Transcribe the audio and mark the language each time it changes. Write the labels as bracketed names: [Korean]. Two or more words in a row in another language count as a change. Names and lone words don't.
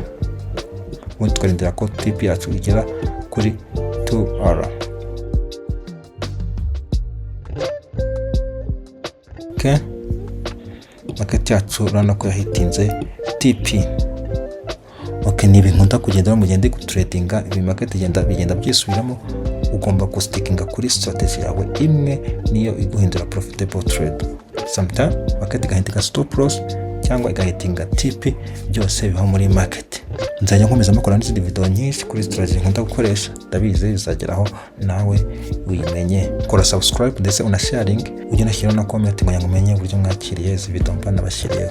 [Kinyarwanda] Ubundi tukarindira ko TP yacu igera kuri 2R. Okay, market yacu urabona ko yahitinze TP. Okay, ni ibintu nkunda kugendera mu gihe ndi gutradinga, ibi market bigenda byisubiramo. Ugomba gustickinga kuri strategy yawe imwe, niyo iguhindura [English] profitable trade. Sometimes market [Kinyarwanda] igahinduka [English] stop loss [Kinyarwanda] cyangwa igahitinga TP, byose biba muri market. Nzajya nkomeza makora n'izindi video nyinshi kuri strategy nkunda gukoresha, ndabizi bizageraho nawe uyimenye. Kora subscribe ndetse una sharing, ujye unashyira na comment ngo umenye uburyo mwakiriye izi video mba nabashyiriyeho.